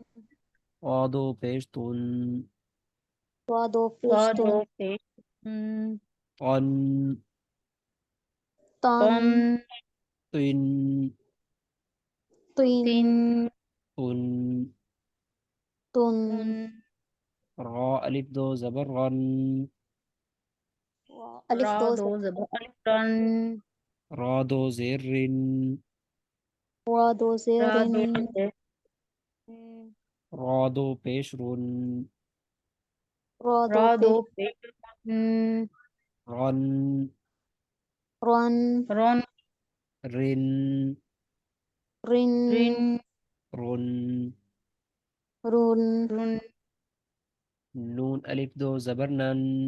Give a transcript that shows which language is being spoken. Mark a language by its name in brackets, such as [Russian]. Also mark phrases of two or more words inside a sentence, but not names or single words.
[Urdu] او دو پیش تن. طا دو طا پیش دو تن. پیش سن. طن. تن. طن. طن. تین. تن. طن. تن. تن. را الف دو زبر رن. الف را دو دو زبر. زبر ألف رن. را دو زیر رن. را دو زیر را رن. دو زير سن. را دو پیش رن. را دو را دو پیش. پیش سن. رن. رن. رن. رن. رن. رن. رن. رن. رن. نون الف دو زبر نن.